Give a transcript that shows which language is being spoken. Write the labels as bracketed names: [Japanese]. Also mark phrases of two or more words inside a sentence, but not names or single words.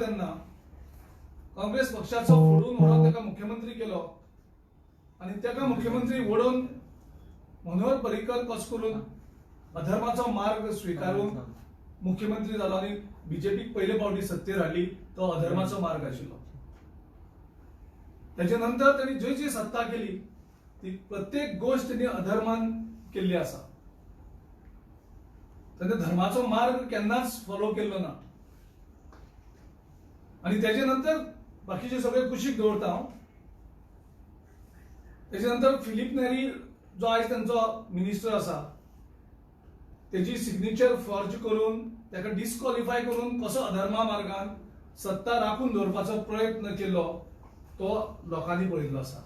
[Konkani] तेन्ना काँग्रेस पक्षाचो फोडून व्हरून ताका मुख्यमंत्री केलो आणि ताका मुख्यमंत्री वडोवन मनोहर पर्रीकर कसो करून अधर्माचो मार्ग स्वीकारून मुख्यमंत्री जालो आणि बीजेपीक पयले फावटी सत्तेर हाडली. तो अधर्माचो मार्ग आशिल्लो. [Marathi] त्याच्यानंतर त्यांनी जी जी सत्ता केली ती प्रत्येक गोष्ट त्यांनी [Konkani] अधर्मान केल्ली आसा. ताणे धर्माचो मार्ग केन्नाच फॉलो केल्लो ना. आणि त्याच्यानंतर बाकीचे सगळे कुशीक दवरता हांव. त्याच्यानंतर फिलिप नेरी जो आयज तांचो मिनिस्टर आसा तेजी [English] signature forge [Konkani] करून ताका डिस्क्वॉलिफाय करून कसो अधर्मा मार्गान सत्ता राखून दवरपाचो प्रयत्न केलो तो लोकांनी पळयल्लो आसा.